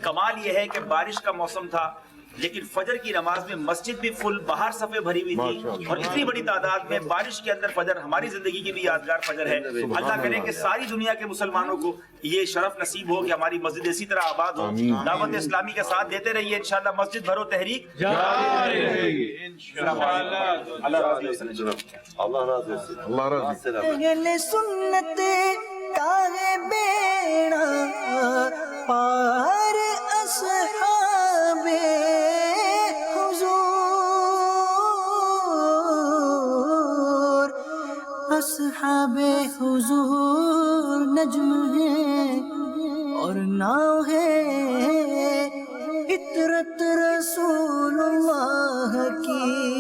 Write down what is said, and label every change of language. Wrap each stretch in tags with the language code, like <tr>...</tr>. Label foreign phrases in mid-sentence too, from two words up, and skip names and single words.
<ur>کمال یہ ہے کہ بارش کا موسم تھا، لیکن فجر کی نماز میں مسجد بھی فل، باہر صفیں بھری ہوئی تھی، اور اتنی بڑی تعداد میں بارش کے اندر فجر ہماری زندگی کی بھی یادگار فجر ہے۔ اللہ کرے کہ ساری دنیا کے مسلمانوں کو یہ شرف نصیب ہو کہ ہماری مسجد اسی طرح آباد ہو۔ دعوت اسلامی کا ساتھ دیتے رہیے، انشاءاللہ مسجد بھرو تحریک جاری رہے گی انشاءاللہ۔ اللہ راضی ہو۔</ur> <tr>Allah razı olsun. Allah razı olsun.</tr> <ur>اہل سنت کا ہے بیڑا پار اصحاب حضور، اصحاب حضور نجم ہے اور ناؤ ہے عطرت رسول اللہ کی۔</ur>